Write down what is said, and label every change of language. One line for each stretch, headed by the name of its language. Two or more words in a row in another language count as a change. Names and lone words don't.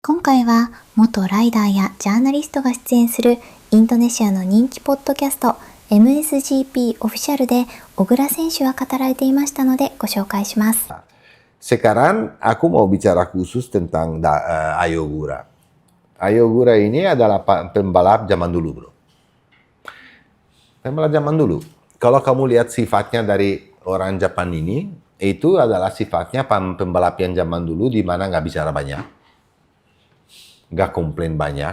Japanese: 今回は元ライダーやジャーナリストが出演するインドネシアの人気ポッドキャスト MSGP オフィシャルで小倉選手は語られていましたのでご紹介します。
Indonesian: Sekarang aku mau bicara khusus tentang Ayo Gura. Ayo Gura ini adalah pembalap zaman dulu, bro. Pembalap zaman dulu. Kalau kamu lihat sifatnya dari orang Jepang ini, itu adalah sifatnya pembalap yang zaman dulu di mana nggak bicara banyak, nggak komplain banyak.